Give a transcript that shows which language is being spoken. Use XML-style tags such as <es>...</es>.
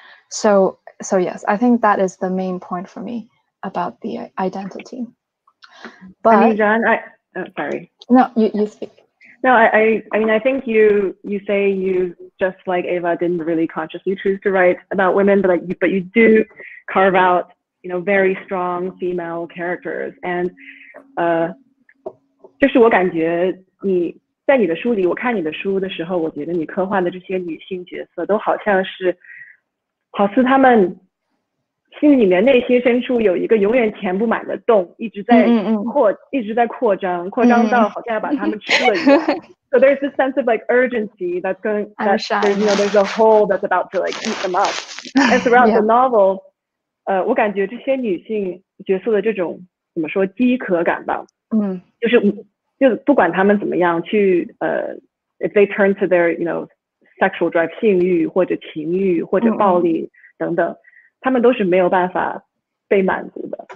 <en>So yes, I think that is the main point for me about the identity. But I mean, John, sorry. No, you speak. No, I mean, I think you say you, just like Eva, didn't really consciously choose to write about women, but you do carve out, very strong female characters.</en> <zh>And 就是我感觉你在你的书里，我看你的书的时候，我觉得你刻画的这些女性角色都好像她们心里面内心深处有一个永远填不满的洞，一直在扩张到好像要把她们吃了一样。</zh> <en>So there's this sense of like urgency that's going, there's a hole that's about to like eat them up.</en> <zh>And throughout the novel, 我感觉这些女性角色的这种怎么说饥渴感吧，就是不管他们怎么样去 if they turn to their sexual drive 性欲或者情欲或者暴力等等，他们都是没有办法被满足的。</zh>